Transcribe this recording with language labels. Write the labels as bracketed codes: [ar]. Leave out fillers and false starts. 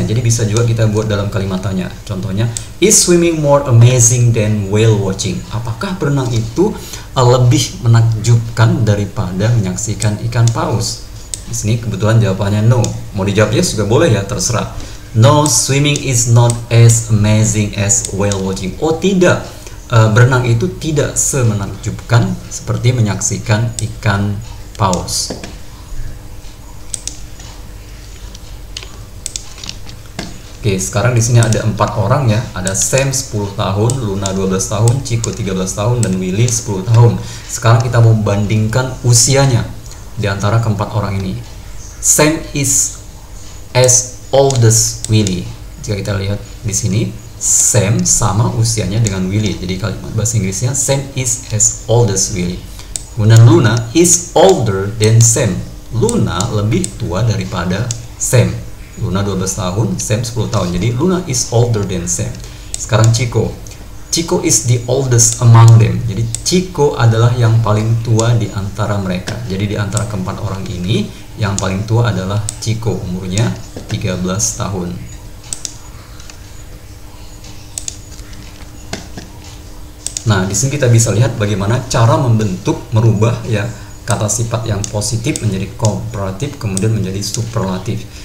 [id] Jadi bisa juga kita buat dalam kalimat tanya. Contohnya, [en] is swimming more amazing than whale watching? [id] Apakah berenang itu lebih menakjubkan daripada menyaksikan ikan paus? Di sini kebetulan jawabannya no. Mau dijawab yes juga boleh ya, terserah. [en] No, swimming is not as amazing as whale watching. [id] Oh tidak, berenang itu tidak semenakjubkan seperti menyaksikan ikan paus. Oke, sekarang di sini ada 4 orang ya. Ada Sam 10 tahun, Luna 12 tahun, Chico 13 tahun, dan Willy 10 tahun. Sekarang kita mau bandingkan usianya di antara keempat orang ini. [en] Sam is as old as Willy. [id] Jika kita lihat di sini, Sam sama usianya dengan Willy. Jadi kalimat bahasa Inggrisnya [en] Sam is as old as Willy. [id] Kemudian [en] Luna is older than Sam. [id] Luna lebih tua daripada Sam. Luna 12 tahun, Sam 10 tahun. Jadi [en] Luna is older than Sam. [id] Sekarang Chico. [en] Chico is the oldest among them. [id] Jadi Chico adalah yang paling tua di antara mereka. Jadi di antara keempat orang ini, yang paling tua adalah Chico, umurnya 13 tahun. Nah, di sini kita bisa lihat bagaimana cara merubah ya kata sifat yang positif menjadi komparatif, kemudian menjadi superlatif.